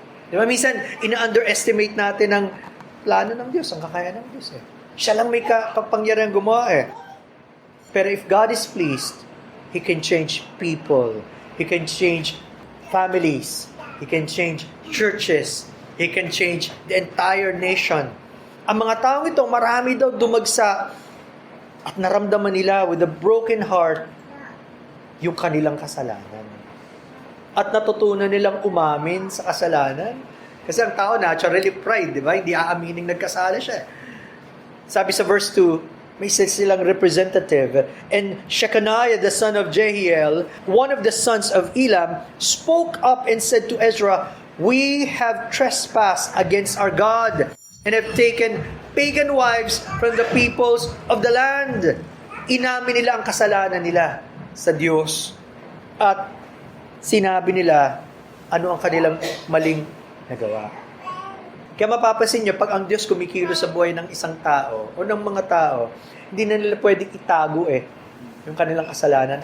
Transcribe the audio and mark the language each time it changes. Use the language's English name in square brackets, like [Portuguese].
[Filipino] Di ba, minsan, ina-underestimate natin ang plano ng Diyos, ang kakayahan ng Diyos. Siya lang may kapangyarihan gumawa . [English] Pero if God is pleased, He can change people. He can change families. He can change churches. He can change the entire nation. [Filipino] Ang mga taong ito, marami daw dumagsa at naramdaman nila [English] with a broken heart [Filipino] yung kanilang kasalanan. At natutunan nilang umamin sa kasalanan. Kasi ang tao naturally pride, di ba? Hindi aaminin nagkasala siya. Sabi sa verse 2, may silang representative. [English] And Shechaniah, the son of Jehiel, one of the sons of Elam, spoke up and said to Ezra, "We have trespassed against our God and have taken pagan wives from the peoples of the land." [Filipino] Inamin nila ang kasalanan nila sa Diyos. At sinabi nila ano ang kanilang maling nagawa. Kaya mapapansin nyo, pag ang Diyos kumikilos sa buhay ng isang tao o ng mga tao, hindi na nila pwedeng itago yung kanilang kasalanan.